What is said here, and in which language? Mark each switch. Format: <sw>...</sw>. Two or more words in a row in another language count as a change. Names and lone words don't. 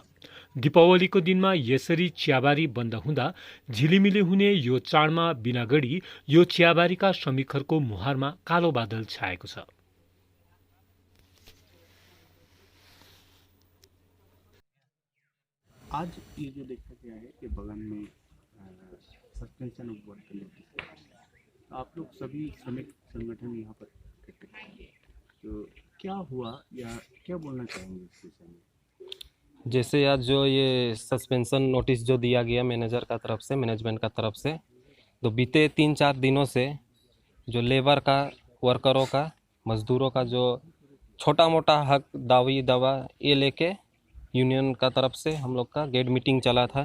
<ne>दीपावलीको दिनमा यसरी चियाबारी बन्द हुँदा झिलिमिली हुने यो चाडमा बिनागढी यो चियाबारीका श्रमिकहरूको मुहारमा कालो बादल छाएको छ।</ne> <hi>आज ये जो देखा गया है कि बगल में</hi> <en>suspension of work</en> <hi>के नोटिस, आप लोग सभी श्रमिक संगठन यहाँ पर इकट्ठे हैं, तो क्या हुआ या क्या बोलना चाहेंगे इस विषय में? जैसे आज जो ये</hi> <en>suspension notice</en> <hi>जो दिया गया मैनेजर का तरफ से, मैनेजमेंट का तरफ से, तो बीते 3-4 दिनों से जो लेबर का, वर्करों का, मजदूरों का जो छोटा मोटा हक दावी दवा ये लेके यूनियन का तरफ से हम लोग का</hi> <en>gate meeting</en> <hi>चला था।</hi>